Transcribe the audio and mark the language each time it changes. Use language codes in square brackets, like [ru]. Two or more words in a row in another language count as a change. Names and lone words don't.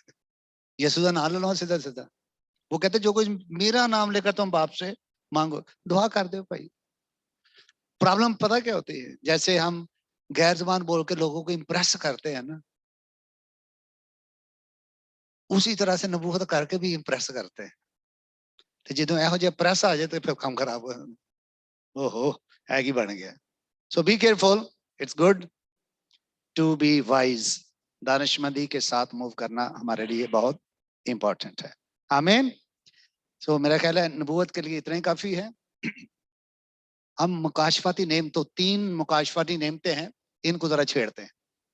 [ur] یسوع کا نام لے لو سیدھا سیدھا. وہ کہتے جو کچھ میرا نام لے کر تم باپ سے مانگو، دعا کر دو بھائی. پرابلم پتہ کیا ہوتی ہے؟ جیسے ہم غیر زبان بول کے لوگوں کو امپریس کرتے ہیں نا، اسی طرح سے نبوت کر کے بھی امپریس کرتے ہیں. [pa] جدو یہو جہ پریس آ جائے تو پھر کام خراب ہو. او ہو ہے کی بن گیا. [en] So be careful. It's good to be wise. [ur] دانشمندی کے ساتھ موو کرنا ہمارے لیے بہت امپورٹنٹ ہے. آمین. سو میرا خیال ہے نبوت کے لیے اتنا ہی کافی ہے. ہم مکاشفاتی نعمتوں، 3 مکاشفاتی نعمتیں ہیں، ان کو ذرا چھیڑتے ہیں.